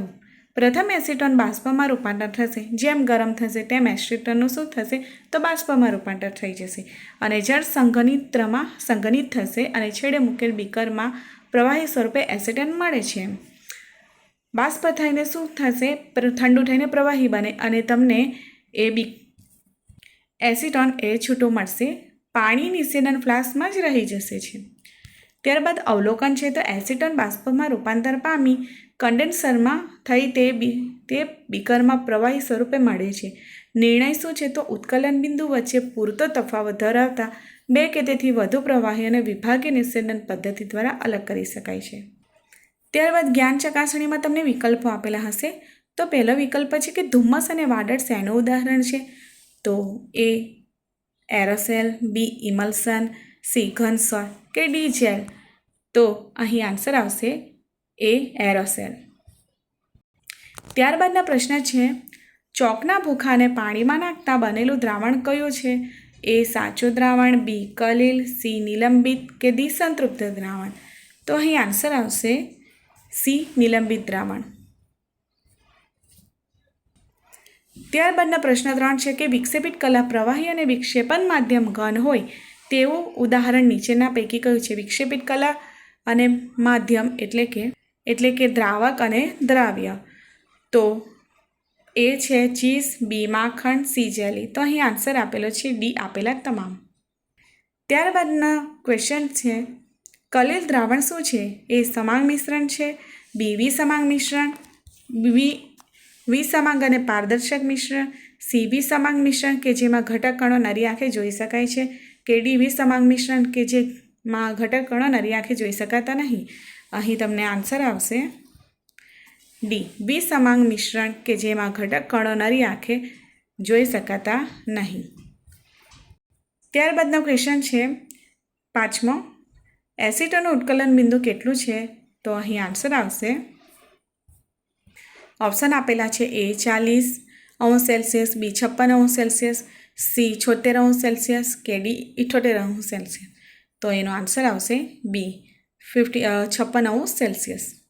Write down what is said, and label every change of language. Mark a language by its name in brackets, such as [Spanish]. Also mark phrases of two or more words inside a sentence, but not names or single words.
[Gujarati] પ્રથમ એસીટોન બાષ્પમાં રૂપાંતર થશે। જેમ ગરમ થશે તેમ એસીટોનનું શું થશે તો બાષ્પમાં રૂપાંતર થઈ જશે અને જળ સંઘનિત થશે અને છેડે મૂકેલ બીકરમાં પ્રવાહી સ્વરૂપે એસીટોન મળે છે। બાષ્પ થઈને શું થશે ઠંડું થઈને પ્રવાહી બને અને તમને એસીટોન છૂટો મળશે। પાણી નિસ્યંદન ફ્લાસ્કમાં જ રહી જશે છે। ત્યારબાદ અવલોકન હૈ તો એસીટોન બાષ્પમાં રૂપાંતર પામી કંડેન્સરમાં થઈ તે બીકરમાં પ્રવાહી સ્વરૂપે મળે છે। નિર્ણય શું છે તો ઉત્કલન બિંદુ વચ્ચે પૂરતો તફાવત ધરાવતા બે કે તેથી વધુ પ્રવાહીઓને વિભાગીય નિસ્યંદન પદ્ધતિ દ્વારા અલગ કરી શકાય છે। ત્યારબાદ જ્ઞાન ચકાસણીમાં તમને વિકલ્પો આપેલા હશે। તો પહેલો વિકલ્પ છે કિ ધુમ્મસ અને વાદળ શેનું ઉદાહરણ છે। તો એ એરોસેલ, બી ઇમલ્સન, સી ઘન સૌર કે ડી જેલ। તો અહીં આંસર આવશે એ એરોસેલ। ત્યારબાદના પ્રશ્ન હૈ ચૉકના ભૂખાને પાણીમાં નાખતા બનેલું દ્રાવણ કયું છે? એ સાચું દ્રાવણ, બી કલીલ, સી નિલંબિત કે ડી સંતૃપ્ત દ્રાવણ। તો અહીં આંસર આવશે સી નિલંબિત દ્રાવણ। ત્યારબાદના પ્રશ્ન 3 હૈ કિ વિક્ષેપિત કલા પ્રવાહી અને વિક્ષેપન માધ્યમ ઘન હોય તેવું ઉદાહરણ નીચેના પૈકી કયું છે? વિક્ષેપિત કલા અને માધ્યમ એટલે કે દ્રાવક અને દ્રાવ્ય। તો એ છે ચીઝ, બી માખણ, સી જેલી। તો અહીં આંસર આપેલો છે ડી આપેલા તમામ। ત્યારબાદના ક્વેશ્ચન હૈ કલીલ દ્રાવણ શું છે? એ સમાંગ મિશ્રણ છે, બી વિસમાંગ મિશ્રણ, વિસમાંગ અને પારદર્શક મિશ્રણ, સી વિસમાંગ મિશ્રણ કે જેમાં ઘટક કણો નરી આંખે જોઈ શકાય છે, કે ડી વિસમાંગ મિશ્રણ કે જેમાં ઘટક કણો નરી આંખે જોઈ શકાતા નહીં। અહીં તમને આંસર આવશે ડી વિસમાંગ મિશ્રણ કે જેમાં ઘટક કણો નરી આંખે જોઈ શકાતા નહીં। ત્યારબાદનો ક્વેશ્ચન હૈ 5મો એસીટોનનું ઉત્કલન બિંદુ કેટલું છે? તો અહીં આંસર આવશે ઑપ્શન આપેલા છે એ 40°C, બી 56°C, સી 76°C કે ડી 78°C। તો એનો આંસર આવશે બી 56°C।